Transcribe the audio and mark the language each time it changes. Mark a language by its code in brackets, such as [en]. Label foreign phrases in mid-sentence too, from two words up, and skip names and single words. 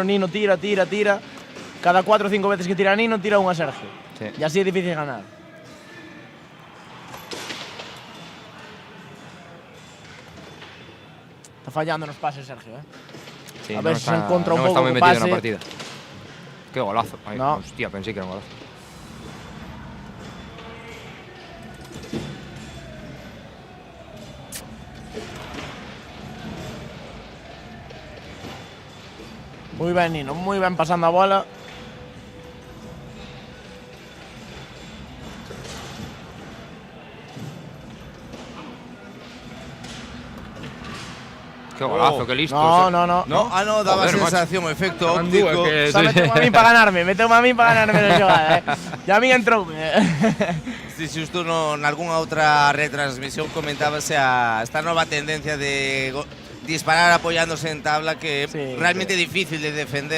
[gl] Nino tira. Cada 4 ou 5 veces que tira Nino, tira unha Sergio. Sí. E así é difícil ganar. Está fallando nos pases Sergio, Sí, a ver se encontra un non está pouco moi co metido pase. na [es] partida. Qué golazo. Ay, No. hostia, pensé que era un golazo. [gl] Moi ben Nino, moi ben pasando a bola. [es] Qué golazo, qué listo. No, daba Joder, sensación, macho. efecto Estaban óptico. [gl] dúas que- Só meteu a min para ganarme na xogada, E a min entroume. Si xusto en algunha outra retransmisión comentábase esta nova tendencia de disparar apoyándose en tabla que é realmente difícil de defender.